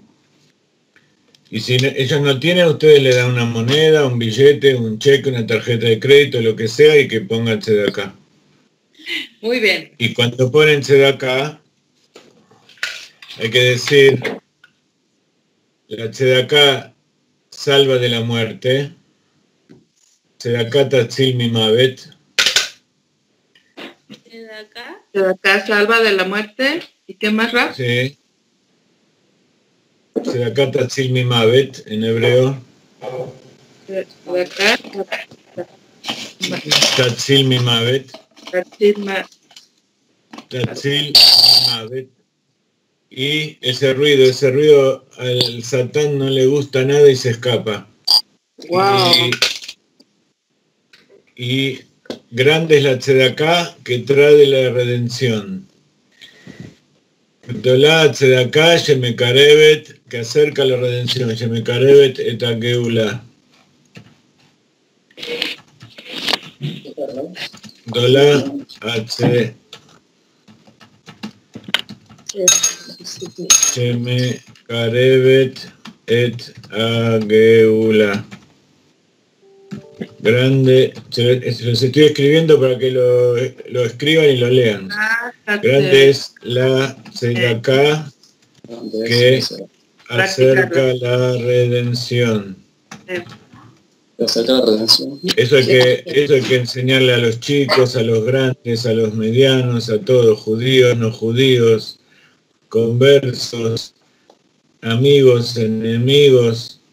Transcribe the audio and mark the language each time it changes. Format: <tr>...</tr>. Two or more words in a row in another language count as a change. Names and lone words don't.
<es>Y si ellos no tienen, ustedes le dan una moneda, un billete, un cheque, una tarjeta de crédito, lo que sea, y que pongan tzedaká. Muy bien. Y cuando ponen tzedaká, hay que decir, la tzedaká salva de la muerte,</es> <he>צדקה תציל ממוות.</he> <es>Tzedaká salva de la muerte. ¿Y qué más, Raf? Sí.</es> <he>צדקה תציל ממוות</he> <es>en hebreo.</es> <he>Tzedaká תציל ממוות. tatzil mimavet.</he> <es>Y ese ruido al Satán no le gusta nada y se escapa. Wow. Y grande es la tzedaká que trae la redención.</es> <he>גדולה צדקה שמקרבת,</he> <es>que acerca la redención.</es> <he>שמקרבת את הגאולה. גדולה צדקה שמקרבת את הגאולה.</he> <es>Grande, los estoy escribiendo para que lo escriban y lo lean. Grande es la tzedaká que acerca la redención. Eso hay que enseñarle a los chicos, a los grandes, a los medianos, a todos, judíos, no judíos, conversos, amigos, enemigos.</es>